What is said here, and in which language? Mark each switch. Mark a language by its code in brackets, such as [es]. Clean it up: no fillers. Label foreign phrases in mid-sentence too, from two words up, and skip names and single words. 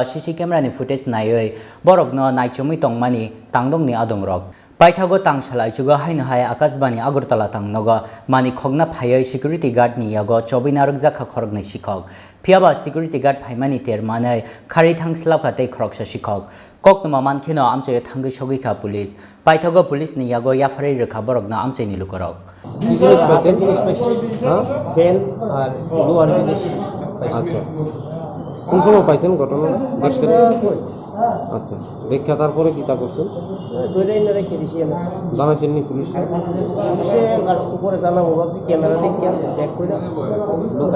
[trp] CC camera ni footage nayoi borokno naichomui tongmani tangnokni adongrok paithago tangsalai chugo haino hai Akashvani Agartala tangnogo mani khogna phayai [en] security guard [trp] ni yago Manjakha Khoroknwi Sikok piaba [en] security guard [trp] phaimani ter manai khari thangslapka tei khoroksa Sikok koknuma mankhino amchayo thangai sogika police paithago police ni yago yafari rekha borokna amchaini lukorok [bn] ফ্যান আর লোহার জিনিস আচ্ছা কোন সময় পাইছেন ঘটনা দেখছেন আচ্ছা দেখা তারপরে কি তা করছেন ধরে এনে রেখে দিছি না জানাছেন নি পুলিশ পুলিশে আর উপরে জানাবো ভাবছি ক্যামেরা দেখে চেক করে ঢুকাই